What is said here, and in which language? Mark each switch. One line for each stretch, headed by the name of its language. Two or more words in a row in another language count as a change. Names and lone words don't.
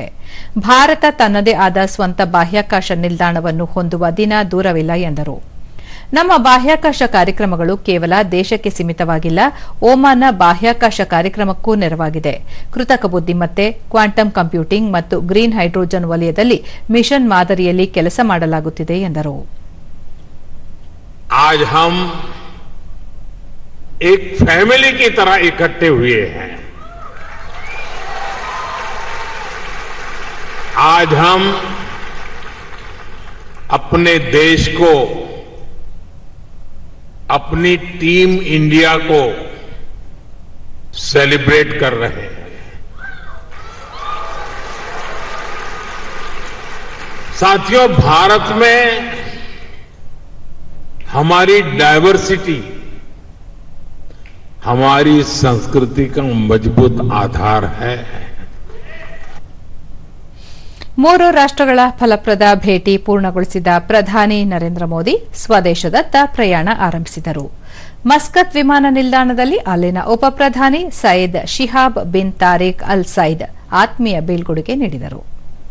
Kannada: ಭಾರತ ತನ್ನದೇ ಆದ ಸ್ವಂತ ಬಾಹ್ಯಾಕಾಶ ನಿಲ್ದಾಣವನ್ನು ಹೊಂದುವ ದಿನ ದೂರವಿಲ್ಲ ಎಂದರು. ನಮ್ಮ ಬಾಹ್ಯಾಕಾಶ ಕಾರ್ಯಕ್ರಮಗಳು ಕೇವಲ ದೇಶಕ್ಕೆ ಸೀಮಿತವಾಗಿಲ್ಲ, ಒಮಾನ್ನ ಬಾಹ್ಯಾಕಾಶ ಕಾರ್ಯಕ್ರಮಕ್ಕೂ ನೆರವಾಗಿದೆ. ಕೃತಕ ಬುದ್ದಿಮತ್ತೆ,
English: quantum computing
Kannada: ಮತ್ತು
English: green hydrogen
Kannada: ವಲಯದಲ್ಲಿ ಮಿಷನ್ ಮಾದರಿಯಲ್ಲಿ ಕೆಲಸ ಮಾಡಲಾಗುತ್ತಿದೆ ಎಂದರು.
Hindi: आज हम एक फैमिली की तरह इकट्ठे हुए हैं. आज हम अपने देश को, अपनी टीम इंडिया को सेलिब्रेट कर रहे हैं. साथियों, भारत में हमारी डायवर्सिटी हमारी संस्कृति का मजबूत आधार है.
Kannada: ಮೂರು ರಾಷ್ಟಗಳ ಫಲಪ್ರದ ಭೇಟಿ ಪೂರ್ಣಗೊಳಿಸಿದ ಪ್ರಧಾನಿ ನರೇಂದ್ರ ಮೋದಿ ಸ್ವದೇಶದತ್ತ ಪ್ರಯಾಣ ಆರಂಭಿಸಿದರು. ಮಸ್ಕತ್ ವಿಮಾನ ನಿಲ್ದಾಣದಲ್ಲಿ ಅಲ್ಲಿನ ಉಪ ಪ್ರಧಾನಿ ಸೈಯದ್ ಶಿಹಾಬ್ ಬಿನ್ ತಾರಿಕ್ ಅಲ್ ಸೈದ್ ಆತ್ಮೀಯ ಬೀಳ್ಕೊಡುಗೆ ನೀಡಿದರು.